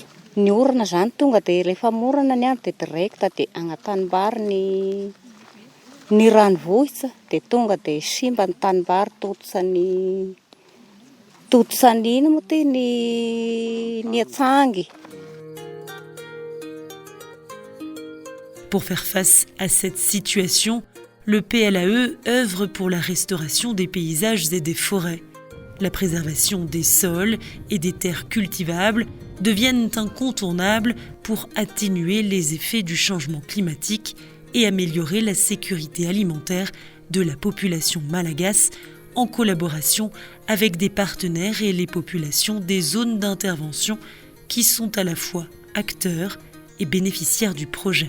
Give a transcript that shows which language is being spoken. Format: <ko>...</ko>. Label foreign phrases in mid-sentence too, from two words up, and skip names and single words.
<mg>Ny orana zany tonga dia rehefa morana ny andro dia direct dia agnatanimbary ny ranovohitra dia tonga dia simba ny tanimbary totosany ino moa ty ny atsangy.</mg> <fr>Pour faire face à cette situation, le PLAE œuvre pour la restauration des paysages et des forêts. La préservation des sols et des terres cultivables deviennent incontournables pour atténuer les effets du changement climatique et améliorer la sécurité alimentaire de la population malgache en collaboration avec des partenaires et les populations des zones d'intervention qui sont à la fois acteurs et bénéficiaires du projet.</fr>